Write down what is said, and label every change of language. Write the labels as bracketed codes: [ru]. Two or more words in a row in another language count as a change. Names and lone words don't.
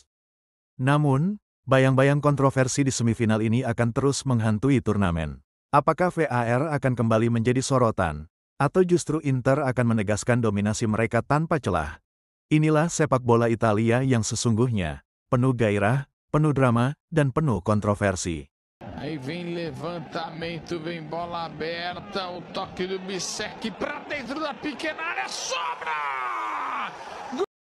[id] Namun, bayang-bayang kontroversi di semifinal ini akan terus menghantui turnamen. Apakah VAR akan kembali menjadi sorotan? Atau justru Inter akan menegaskan dominasi mereka tanpa celah? Inilah sepak bola Italia yang sesungguhnya, penuh gairah, penuh drama, dan penuh kontroversi. [pt] Aí vem levantamento, vem bola aberta, o toque do Bissek para dentro da pequena área, sobra!